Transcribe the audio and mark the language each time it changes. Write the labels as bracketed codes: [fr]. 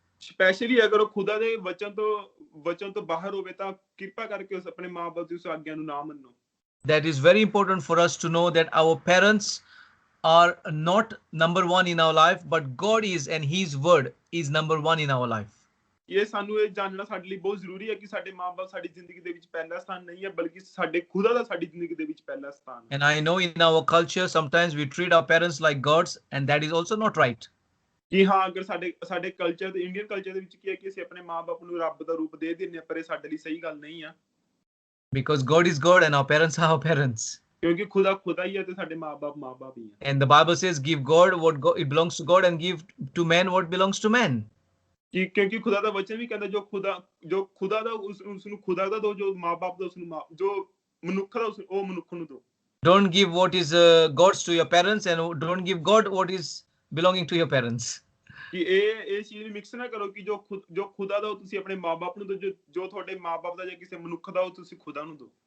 [pa] Specially ਅਗਰ ਉਹ ਖੁਦਾ ਦੇ ਵਚਨ ਤੋਂ ਬਾਹਰ ਹੋਵੇ ਤਾਂ ਕਿਰਪਾ ਕਰਕੇ ਉਸ ਆਪਣੇ ਮਾਂ-ਬਾਪ ਦੀ ਉਸ ਆਗਿਆ ਨੂੰ ਨਾ ਮੰਨੋ। [en] That is very important for us to know that our parents are not number one in our life, but God is, and His word is number one in our life. [pa] ਇਹ ਸਾਨੂੰ ਇਹ ਜਾਣਨਾ ਸਾਡੇ ਲਈ ਬਹੁਤ ਜ਼ਰੂਰੀ ਹੈ ਕਿ ਸਾਡੇ ਮਾਂ-ਬਾਪ ਸਾਡੀ ਜ਼ਿੰਦਗੀ ਦੇ ਵਿੱਚ ਪਹਿਲਾ ਸਥਾਨ ਨਹੀਂ ਹੈ, ਬਲਕਿ ਸਾਡੇ ਖੁਦਾ ਦਾ ਸਾਡੀ ਜ਼ਿੰਦਗੀ ਦੇ ਵਿੱਚ ਪਹਿਲਾ ਸਥਾਨ ਹੈ। [en] And I know in our culture sometimes we treat our parents like gods, and that is also not right. [pa] ਕਿ ਹਾਂ, ਅਗਰ ਸਾਡੇ ਕਲਚਰ ਦੇ ਇੰਡੀਅਨ ਕਲਚਰ ਦੇ ਵਿੱਚ ਕੀ ਹੈ ਕਿ ਅਸੀਂ ਆਪਣੇ ਮਾਂ-ਬਾਪ ਨੂੰ ਰੱਬ ਦਾ ਰੂਪ ਦੇ ਦਿੰਦੇ ਹਾਂ, ਪਰ ਇਹ ਸਾਡੇ ਲਈ ਸਹੀ ਗੱਲ ਨਹੀਂ ਆ। [en] Because God is God and our parents are our parents. [pa] ਕਿਉਂਕਿ ਖੁਦਾ ਹੀ ਹੈ ਤੇ ਸਾਡੇ ਮਾਂ-ਬਾਪ ਹੀ ਹੈ। [en] And the Bible says, give God what it belongs to God, and give to man what belongs to man. [pa] ਕਿ ਕਿਉਂਕਿ ਖੁਦਾ ਦਾ ਵਚਨ ਵੀ ਕਹਿੰਦਾ ਜੋ ਖੁਦਾ ਦਾ ਉਸ ਨੂੰ ਖੁਦਾ ਦਾ ਦੋ, ਜੋ ਮਾਂ-ਬਾਪ ਦਾ ਉਸ ਨੂੰ ਜੋ ਮਨੁੱਖ ਦਾ ਉਹ ਮਨੁੱਖ ਨੂੰ ਦੋ। [en] Don't give what is God's to your parents, and don't give God what is belonging to your parents. [pa] ਕਿ ਇਹ ਚੀਜ਼ ਨੂੰ ਮਿਕਸ ਨਾ ਕਰੋ ਕਿ ਜੋ ਖੁਦਾ ਦਾ ਉਹ ਤੁਸੀਂ ਆਪਣੇ ਮਾਂ-ਬਾਪ ਨੂੰ ਦੋ, ਜੋ ਤੁਹਾਡੇ ਮਾਂ-ਬਾਪ ਦਾ ਜਾਂ ਕਿਸੇ ਮਨੁੱਖ ਦਾ ਉਹ ਤੁਸੀਂ ਖੁਦਾ ਨੂੰ ਦੋ।